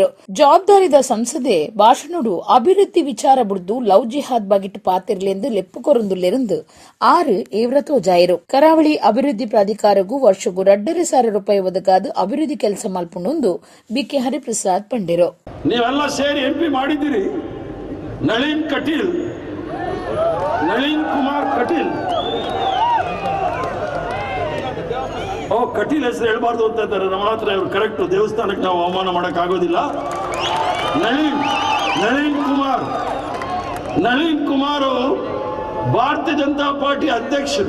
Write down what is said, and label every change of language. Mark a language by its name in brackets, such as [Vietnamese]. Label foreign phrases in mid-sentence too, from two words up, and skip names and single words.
[Tulu] ಜವಾಬ್ದಾರಿದ ಸಂಸದೆ ಭಾಷಣುಡು ಅಭಿವೃದ್ಧಿ ವಿಚಾರ ಬುಡ್ದು ಲವ್ ಜಿಹಾದ್ ಬಗಿಟ್ ಪಾತಿರ್ಲೆಂದು ಲೆಪ್ಪು ಕೊರೊಂದುಲ್ಲೆರಂದು 6 ಏವ್ರತೋಜಾಯರು. ಕರಾವಳಿ ಅಭಿವೃದ್ಧಿ ಪ್ರಾಧಿಕಾರಗೂ ವರ್ಷಗೂ ₹2,500 ಒದಗಾದು ಅಭಿವೃದ್ಧಿ ಕೆಲಸ ಮಲ್ಪುಂಡು ಬಿಕೆ ಹರಿಪ್ರಸಾದ್ ಪಂಡೆರು. [Kannada] ನೀವೆಲ್ಲ ಸೇರಿ ಎಂಪಿ ಮಾಡಿದ್ದೀರಿ. ನಳಿನ್ ಕುಮಾರ್ ಕಟೀಲ್ ಕಟೀಲ್ ಹೆಸರು ಹೇಳ್ಬಾರ್ದು ಅಂತ ಇದ್ದಾರೆ. ನಮ್ಮ ಹತ್ರ ಇವರು ಕರೆಕ್ಟ್, ದೇವಸ್ಥಾನಕ್ಕೆ ನಾವು ಅವಮಾನ ಮಾಡಕ್ ಆಗೋದಿಲ್ಲ. ನಳಿನ್ ಕುಮಾರ್ ಭಾರತೀಯ ಜನತಾ ಪಾರ್ಟಿ ಅಧ್ಯಕ್ಷರು.